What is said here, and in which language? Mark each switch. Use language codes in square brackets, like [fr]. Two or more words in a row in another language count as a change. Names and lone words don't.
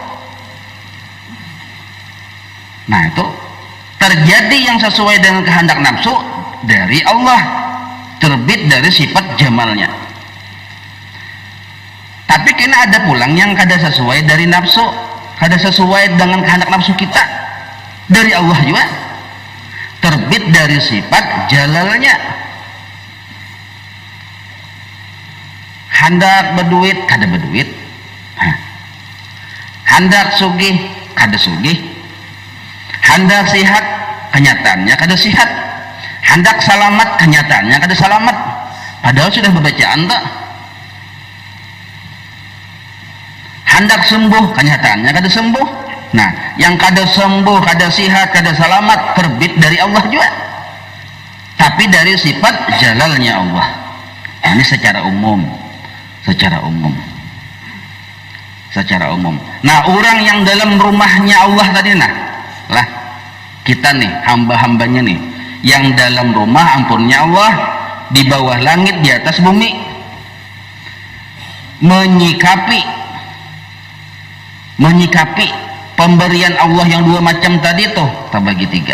[bjn] Nah, itu terjadi yang sesuai dengan kehendak nafsu dari Allah, terbit dari sifat jamalnya. Tapi kena ada pulang yang kada sesuai dari nafsu, kada sesuai dengan kehendak nafsu kita, dari Allah juga, terbit dari sifat jalalnya. Hendak berduit, kada berduit. Nah, Hendak sugih kada sugih, hendak sihat kenyataannya kada sihat, hendak selamat kenyataannya kada selamat, padahal sudah berbacaan tak. Hendak sembuh kenyataannya kada sembuh. Nah, yang kada sembuh, kada sihat, kada selamat terbit dari Allah juga, tapi dari sifat jalalnya Allah. Ini secara umum, secara umum. Nah, orang yang dalam rumahnya Allah tadi, nah lah kita nih hamba-hambanya nih yang dalam rumah ampunnya Allah, di bawah langit, di atas bumi, menyikapi pemberian Allah yang dua macam tadi tuh terbagi tiga.